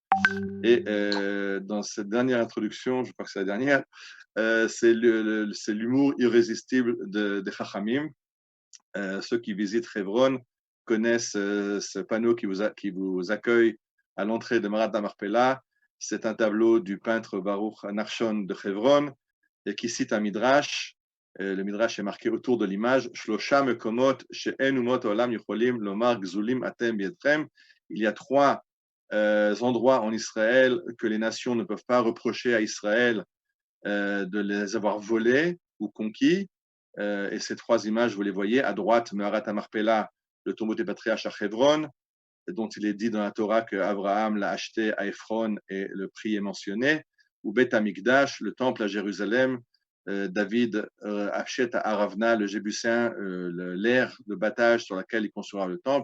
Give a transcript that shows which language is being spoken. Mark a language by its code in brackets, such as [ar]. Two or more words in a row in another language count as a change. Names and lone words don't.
[fr] Et dans cette dernière introduction, je crois que c'est la dernière, c'est l'humour irrésistible des Chachamim. Ceux qui visitent Hebron connaissent ce panneau qui vous accueille à l'entrée de Marat Marpella. C'est un tableau du peintre Baruch Nachshon de Hebron et qui cite un midrash. Le midrash est marqué autour de l'image. [he] שלושה מקומות שאין אומות עולם יכולים לומר גזולים אתם בידכם. [fr] Il y a 3 endroits en Israël que les nations ne peuvent pas reprocher à Israël de les avoir volés ou conquis. Et ces 3 images, vous les voyez à droite, Meharat Marpella, le tombeau des patriarches à Hebron, dont il est dit dans la Torah que Abraham l'a acheté à Ephron et le prix est mentionné, ou Beth Amikdash, le temple à Jérusalem, David achète à Aravna, le Jébusien, l'aire de battage sur laquelle il construira le temple.